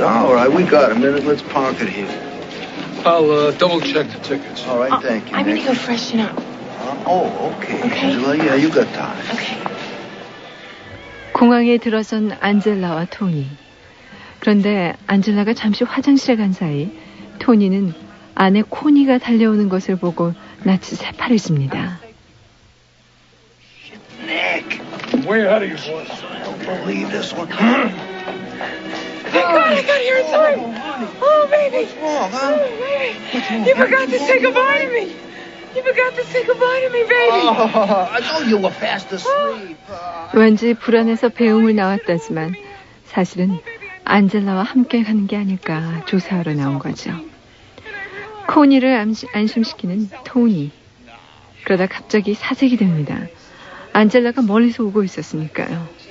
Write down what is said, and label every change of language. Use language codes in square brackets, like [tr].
[en] All right, we got a minute. Let's park it here. I'll double check the tickets. All right, thank you. I'm gonna go freshen up. Oh, okay. Okay. Angela, yeah, you got time. Okay. [ko] 공항에 들어선 안젤라와 토니. 그런데 안젤라가 잠시 화장실에 간 사이 토니는 아내 코니가 달려오는 것을 보고 낯이 새파래집니다. [en] Nick! Way ahead of your boss. I don't believe this one. Thank God I got here in time. Oh, baby. What's wrong, huh? Oh, baby. You forgot to say goodbye to me. You forgot to say goodbye to me, baby. Oh, I thought you were fast asleep. [ko] 왠지 불안해서 배웅을 나왔다지만 사실은 안젤라와 함께 가는 게 아닐까 조사하러 나온 거죠. 코니를 안심시키는 토니. 그러다 갑자기 사색이 됩니다. 안젤라가 멀리서 오고 있었으니까요.